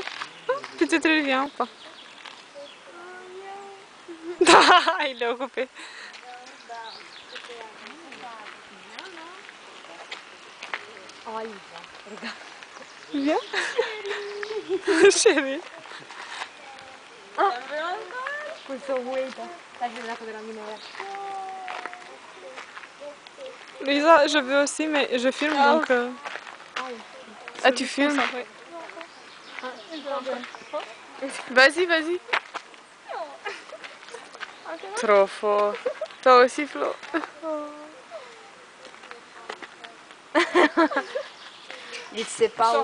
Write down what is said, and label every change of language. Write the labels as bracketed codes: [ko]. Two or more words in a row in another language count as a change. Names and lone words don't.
[fr] Ah, peut-être il vient ou pas. Il est occupé. Oh, il va, regarde. Viens. Chérie. [it] Oh. Questo guida. L'hai girato della minore. [fr] Lisa, je veux aussi, mais je filme donc. Ah, tu filmes? Oui. Vas-y, vas-y. Trop fort. Toi aussi, Flo. Il sait pas où.